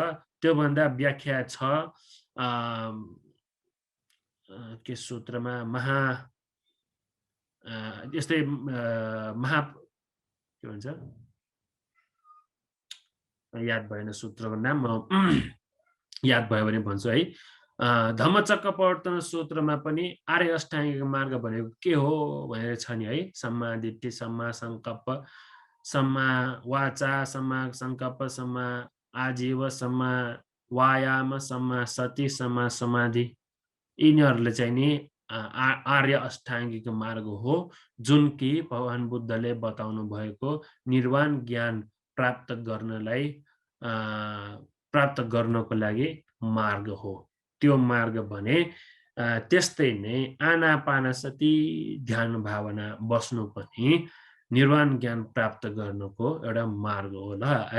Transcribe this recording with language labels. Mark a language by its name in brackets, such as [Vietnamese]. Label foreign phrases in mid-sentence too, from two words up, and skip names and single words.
[Nepali] त्यो भन्दा व्याख्या छ के सूत्रमा यस्तै के भन्छ, याद भएन सूत्रको नाम, याद भयो भने भन्छु है। धम्मचक्र प्रवर्तन सूत्रमा पनि आर्य अष्टाङ्गिक मार्ग भनेको के हो भनेर छ नि है। [Pali] सम्मा दिट्ठी, सम्मा संकल्प, सम्मा वाचा, सम्मा संकल्प, सम्मा आजीव, सम्मा वायाम, सम्मा सति, सम्मा समाधि, [Nepali] यिनीहरूले चाहिँ नि आर्य अष्टाङ्गिक मार्ग हो, जुन कि भगवान बुद्धले बताउनु भएको निर्वाण ज्ञान प्राप्त गर्नको लागि मार्ग हो। त्यो मार्ग भने त्यस्तै नै आनापानसति ध्यान भावना बस्नु पनि निर्वाण ज्ञान प्राप्त गर्नको एउटा मार्ग हो ल है।